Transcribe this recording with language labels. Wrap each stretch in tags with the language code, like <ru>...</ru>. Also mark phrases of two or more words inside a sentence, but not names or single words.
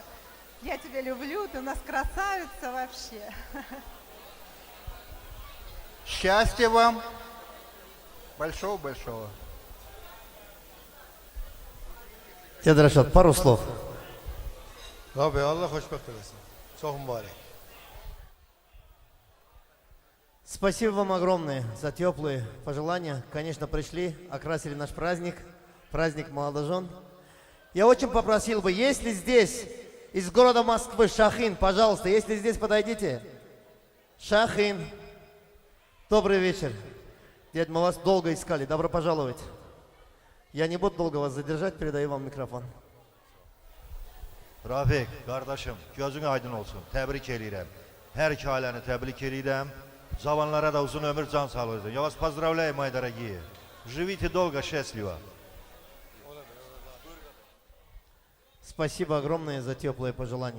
<ru>Я тебя люблю, ты у нас красавица вообще. Счастья вам. Большого-большого. Дед Рашад, пару слов.</ru> <az>Abi Allah xoşbəxt eləsin. Çox mübarək.</az> <ru>Спасибо вам огромное за теплые пожелания. Конечно, пришли, окрасили наш праздник, праздник молодожен. Я очень попросил бы, если здесь из города Москвы Шахин, пожалуйста, если здесь подойдите. Шахин, добрый вечер. Дед, мы вас долго искали, добро пожаловать. Я не буду долго вас задержать, передаю вам микрофон.</ru> <az>Rafiq, qardaşım, gözün aydın olsun. Təbrik eləyirəm. Hər iki ailəni təbrik eləyirəm. Cavanlara da uzun ömür, can sağlığı.</az> <ru>Я вас поздравляю, мои дорогие. Живите долго, счастливо. Спасибо огромное за теплые пожелания.</ru>